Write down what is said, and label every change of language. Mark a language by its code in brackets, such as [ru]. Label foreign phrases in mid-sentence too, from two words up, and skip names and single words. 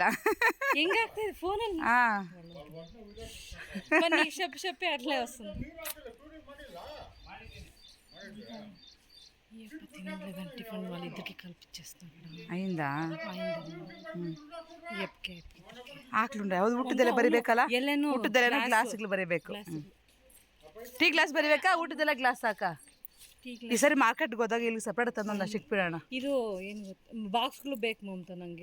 [kn] ಹೆಂಗಾಗ್ತದೆ ಫೋನಲ್ಲಿ? [te] షప్పే అట్లే వస్తుంది. టిఫిన్ వాళ్ళిద్దరికి కల్పించేస్తాను. ಅయింದಾ? ಎಪ್ಕೆ [kn] ಆಕ್ಲುಂಡ ಯಾವ್ದು ಊಟದೆಲ್ಲ ಬರಿಬೇಕಲ್ಲ? ಊಟದೆಲ್ಲ ಗ್ಲಾಸ್ಗಳು ಬರೀಬೇಕು. ಟೀ ಗ್ಲಾಸ್ ಬರಿಬೇಕಾ? ಊಟದೆಲ್ಲ ಗ್ಲಾಸ್ ಸಾಕಾ? ಈ ಸರಿ ಮಾರ್ಕೆಟ್ಗೆ ಹೋದಾಗ ಇಲ್ಲಿ ಸಪ್ರೇಟ್ ತಂದೊಂದು ಸಿಕ್ಬಿಡೋಣ. ಇದು ಏನು ಬಾಕ್ಸ್ಗಳು ಬೇಕು ಮಮತಾ ನಂಗೆ.